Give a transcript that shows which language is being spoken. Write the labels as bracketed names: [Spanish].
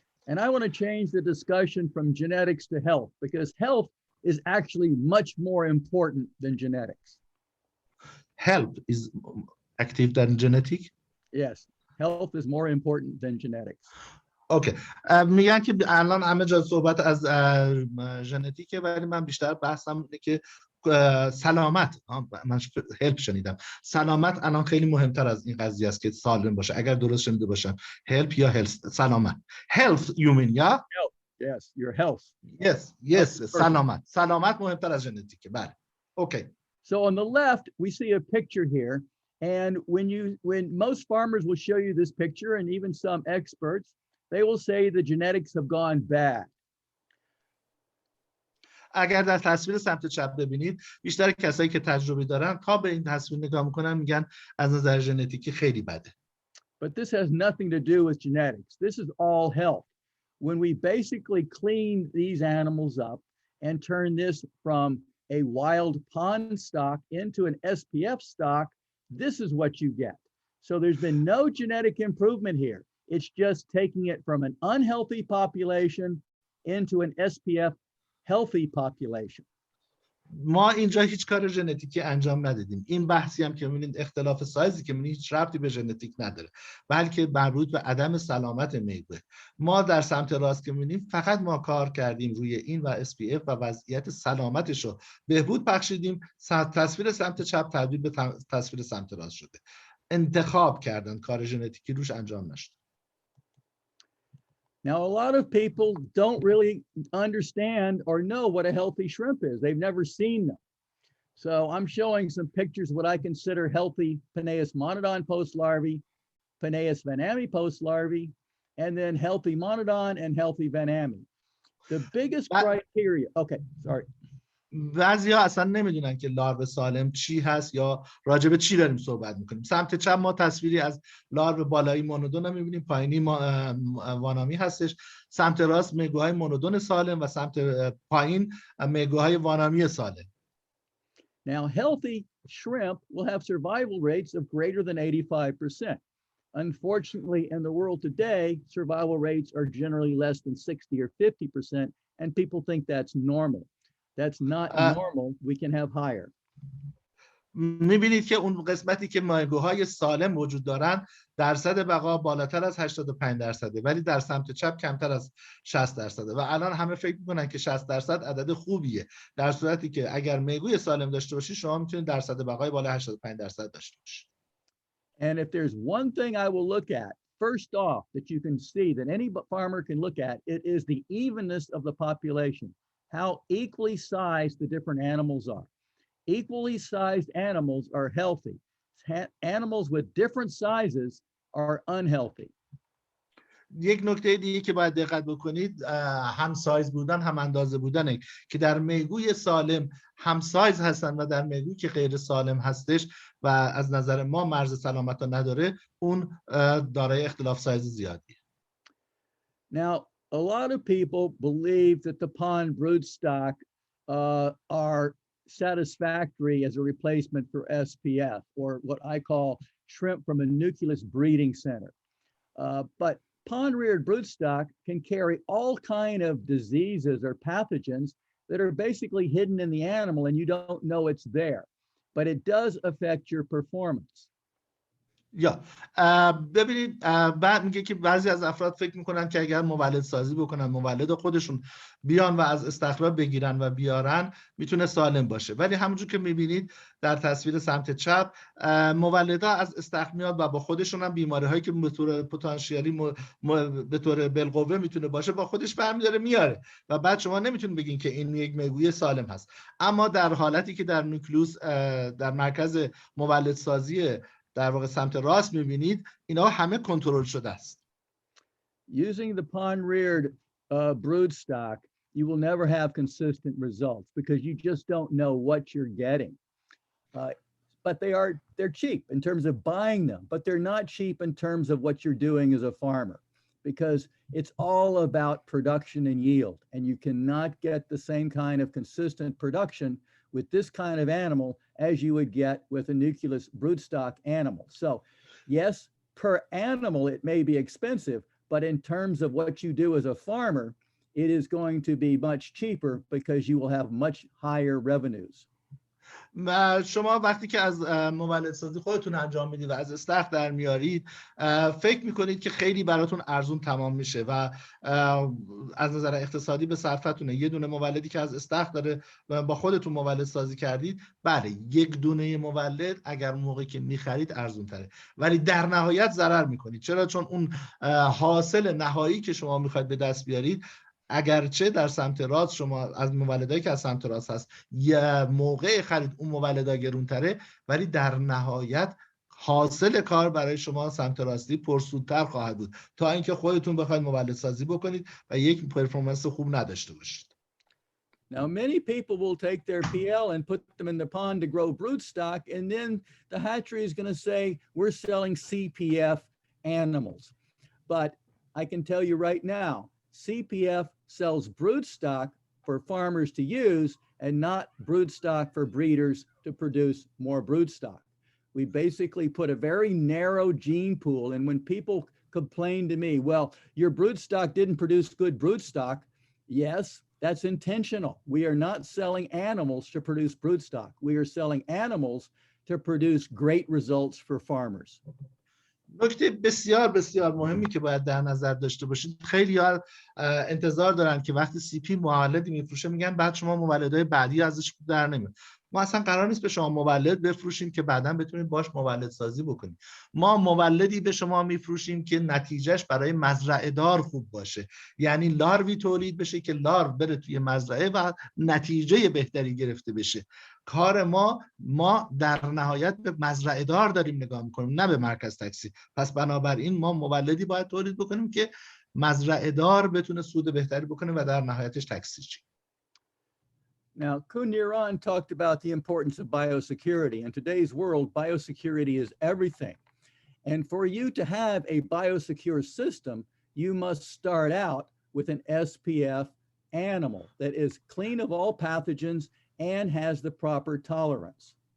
[English] And I want to change the discussion from genetics to health because health is actually much more important than genetics. Health is active than genetic? Yes, health is more important than genetics. [Persian] اوکی. میگن که الان همه جا صحبت از ژنتیکه ولی من بیشتر بحثم اینه که سلامت، من هلپ شنیدم، سلامت الان خیلی مهمتر از این قضیه است که سالم باشه. اگر درست شنیده باشم health یا health، سلامت. [English] health you mean yeah? Health. Yes, your health. Yes, [Persian] سلامت مهمتر از ژنتیکه. بله. [English] Okay. So on the left we see a picture here, and when most farmers will show you this picture and even some experts, they will say the genetics have gone bad. [Persian] اگر در تصویر سمت چپ ببینید بیشتر کسایی که تجربه دارن تا به این تصویر نگاه میکنن میگن از نظر ژنتیکی خیلی بده. [English] But this has nothing to do with genetics. This is all health. When we basically clean these animals up and turn this from a wild pond stock into an SPF stock, this is what you get. So there's been no genetic improvement here. It's just taking it from an unhealthy population into an SPF healthy population. [Persian] ما اینجا هیچ کار ژنتیکی انجام ندادیم. این بحثی هم که می‌بینید اختلاف سایزی که می‌بینید هیچ ربطی به ژنتیک نداره، بلکه مربوط به عدم سلامت میوه. ما در سمت راست که می‌بینیم فقط ما کار کردیم روی این و SPF و وضعیت سلامتش رو بهبود بخشیدیم. تصویر سمت چپ تبدیل به تصویر سمت راست شده. انتخاب کردن، کار ژنتیکی روش انجام نشد. [English] Now, a lot of people don't really understand or know what a healthy shrimp is. They've never seen them. So I'm showing some pictures of what I consider healthy Penaeus monodon post larvae, Penaeus vanami post larvae, and then healthy monodon and healthy vanami. The biggest criteria, okay, sorry. [Persian] بعضی ها اصلا نمیدونن که لارو سالم چی هست یا راجع به چی داریم صحبت میکنیم. سمت چپ ما تصویری از لارو بالایی مونودون رو میبینیم، پایینی وانامی هستش. سمت راست میگوهای مونودون سالم و سمت پایین میگوهای وانامی سالم. [English] Now, healthy shrimp will have survival rates of greater than 85%. Unfortunately, in the world today, survival rates are generally less than 60 or 50%, and people think that's normal. That's not normal. We can have higher. [Persian] میبینید که اون قسمتی که میگوهای سالم وجود دارن درصد بقا بالاتر از 85%، ولی در سمت چپ کمتر از 60%. و الان همه فکر میکنن که 60% عدد خوبیه، در صورتی که اگر میگوی سالم داشته باشی شما میتونید درصد بقای بالای 85% داشته باشید. [English] And if there's one thing I will look at first off that you can see that any farmer can look at, it is the evenness of the population, how equally sized the different animals are. Equally sized animals are healthy. Animals with different sizes are unhealthy. [Persian] یک نکته دیگه که باید دقت بکنید هم سایز بودن هم اندازه بودنه که در میگوی سالم هم سایز هستن و در میگوی که غیر سالم هستش و از نظر ما مرز سلامت نداره اون دارای اختلاف سایز زیادی. [English] Now, a lot of people believe that the pond broodstock are satisfactory as a replacement for SPF, or what I call shrimp from a nucleus breeding center. But pond-reared broodstock can carry all kind of diseases or pathogens that are basically hidden in the animal and you don't know it's there, but it does affect your performance. [Persian] یا ببینید بعد میگه که بعضی از افراد فکر میکنن که اگر مولد سازی بکنن، مولد خودشون بیان و از استخراج بگیرن و بیارن میتونه سالم باشه، ولی همونجور که میبینید در تصویر سمت چپ مولدها از استخراج میاد و با خودشون هم بیماری هایی که به طور پتانسیالی به طور بالقوه میتونه باشه با خودش برمی‌داره میاره و بعد شما نمیتونید بگین که این یک میگوی سالم هست. اما در حالتی که در نوکلوس در مرکز مولد سازی در واقع سمت راست میبینید اینا همه کنترل شده است. [English] Using the pond-reared broodstock, you will never have consistent results because you just don't know what you're getting. But they're cheap in terms of buying them, but they're not cheap in terms of what you're doing as a farmer because it's all about production and yield, and you cannot get the same kind of consistent production with this kind of animal as you would get with a nucleus broodstock animal. So yes, per animal, it may be expensive, but in terms of what you do as a farmer, it is going to be much cheaper because you will have much higher revenues. [Persian] شما وقتی که از مولد سازی خودتون انجام میدید و از استخر در میارید فکر میکنید که خیلی براتون ارزون تمام میشه و از نظر اقتصادی به صرفتونه. یه دونه مولدی که از استخر داره و با خودتون مولد سازی کردید، بله یک دونه مولد اگر موقعی که میخرید ارزون تره، ولی در نهایت ضرر میکنید. چرا؟ چون اون حاصل نهایی که شما میخواید به دست بیارید اگرچه در سمت راست شما از مولدایی که از سمت راست هست یه موقع خرید اون مولدا گرونتره، ولی در نهایت حاصل کار برای شما سمت راستی پرسودتر خواهد بود تا اینکه خودتون بخواید مولد سازی بکنید و یک پرفورمنس خوب نداشته باشید. [English] Now, many people will take their PL and put them in the pond to grow broodstock, and then the hatchery is going to say, we're selling CPF animals. But I can tell you right now, CPF sells broodstock for farmers to use and not broodstock for breeders to produce more broodstock. We basically put a very narrow gene pool, and when people complain to me, well, your broodstock didn't produce good broodstock, yes, that's intentional. We are not selling animals to produce broodstock. We are selling animals to produce great results for farmers. [Persian] نکته بسیار بسیار مهمی که باید در نظر داشته باشید، خیلی ها انتظار دارن که وقتی سی پی مولدی میفروشه میگن بعد شما مولدهای بعدی ازش در نمیاد. ما اصلا قرار نیست به شما مولد بفروشیم که بعداً بتونید باش مولد سازی بکنید. ما مولدی به شما میفروشیم که نتیجهش برای مزرعه دار خوب باشه، یعنی لاروی تولید بشه که لارو بره توی مزرعه و نتیجه بهتری گرفته بشه. کار ما در نهایت به مزرعه دار داریم نگاه میکنیم، نه به مرکز تکثیر. پس بنابراین ما مولدی باید تولید بکنیم که مزرعه دار بتونه سود بهتری بکنه و در نهایتش تکثیر شه. [English] Now, Kuniran talked about the importance of biosecurity. In today's world, biosecurity is everything. And for you to have a biosecure system, you must start out with an SPF animal that is clean of all pathogens and has the proper tolerance.